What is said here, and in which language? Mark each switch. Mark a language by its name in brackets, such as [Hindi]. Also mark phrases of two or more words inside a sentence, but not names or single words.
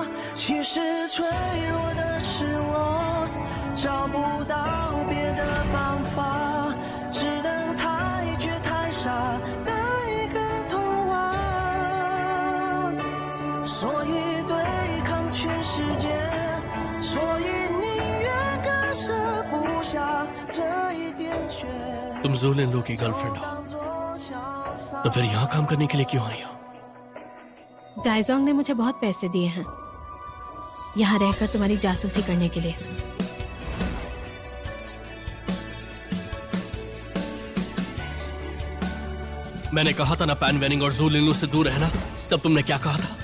[Chinese] 其实脆弱的是我，找不到别的方法，只能太倔太傻的一个童话。所以对抗全世界，所以宁愿割舍不下这一点缺。 [Hindi] तुम ज़ूलिन लो की गर्लफ्रेंड हो, तो फिर यहाँ काम करने के लिए क्यों आई हो? डाइजोंग ने मुझे बहुत पैसे दिए हैं। यहाँ रहकर तुम्हारी जासूसी करने के लिए। मैंने कहा था ना पैन वेनिंग और जू लिनलू से दूर रहना, तब तुमने क्या कहा था?